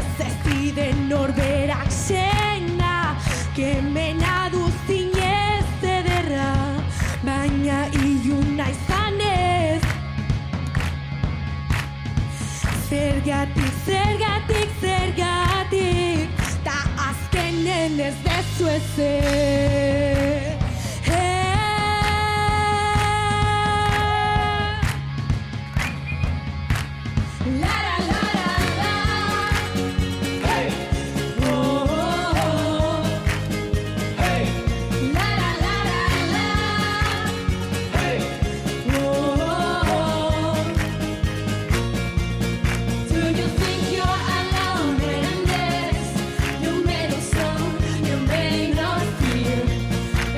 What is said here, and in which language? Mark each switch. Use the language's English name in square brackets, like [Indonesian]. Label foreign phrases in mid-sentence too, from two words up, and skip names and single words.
[Basque] ez ziden norberak sena, kemena duzinez ederra, baina iluna izanez. Zergatik, zergatik, zergatik, ta azkenen ez dezu ezer. Lara, lara, la. Oh, oh, oh. Lara, lara, la. Oh, oh, oh. [English] Do you think you're alone in this? You may look strong, you may not feel.